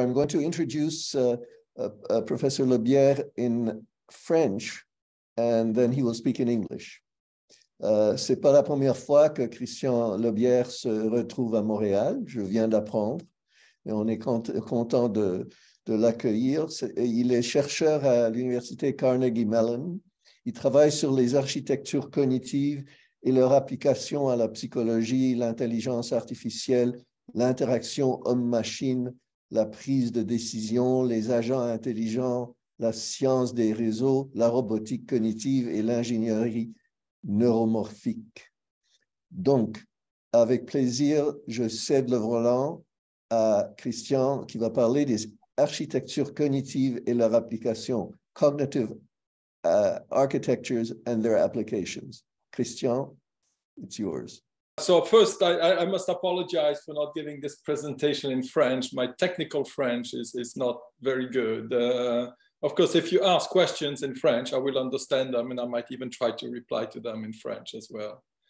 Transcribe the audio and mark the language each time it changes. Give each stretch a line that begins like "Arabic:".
English: I'm going to introduce Professor Lebière in French, and then he will speak in English.
French: C'est pas la première fois que Christian Lebière se retrouve à Montréal. Je viens d'apprendre, et on est content de l'accueillir. Il est chercheur à l'université Carnegie Mellon. Il travaille sur les architectures cognitives et leur application à la psychologie, l'intelligence artificielle, l'interaction homme-machine, la prise de décision, les agents intelligents, la science des réseaux, la robotique cognitive et l'ingénierie neuromorphique. Donc, avec plaisir, je cède le volant à Christian qui va parler des architectures cognitives et leur application,
English: cognitive architectures and their applications. Christian, it's yours. So first, I must apologize for not giving this presentation in French. My technical French is not very good. Of course, if you ask questions in French, I will understand them, and I might even try to reply to them in French as well.